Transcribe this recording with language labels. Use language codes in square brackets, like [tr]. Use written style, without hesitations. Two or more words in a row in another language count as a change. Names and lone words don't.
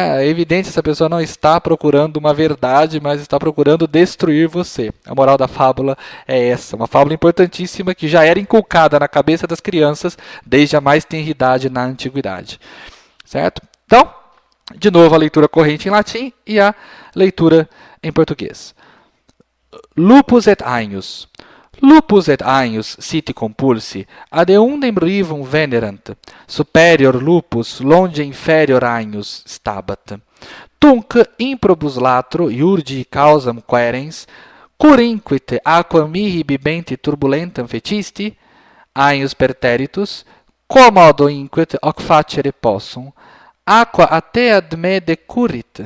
[pt] É evidente que essa pessoa não está procurando uma verdade, mas está procurando destruir você. A moral da fábula é essa, uma fábula importantíssima que já era inculcada na cabeça das crianças desde a mais tenra idade na antiguidade. Certo? Então, de novo a leitura corrente em latim e a leitura em português. [la] Lupus et agnus. Lupus et agnus siti compulsi ad eundem rivum venerant. Superior lupus longe inferior agnus stabat. Tunc improbus latro iurgi causam querens, curinquit aquam mihi bibenti turbulentam fecisti, agnus perteritus, quomodo inquit hoc facere possum, aqua a te ad me decurrit.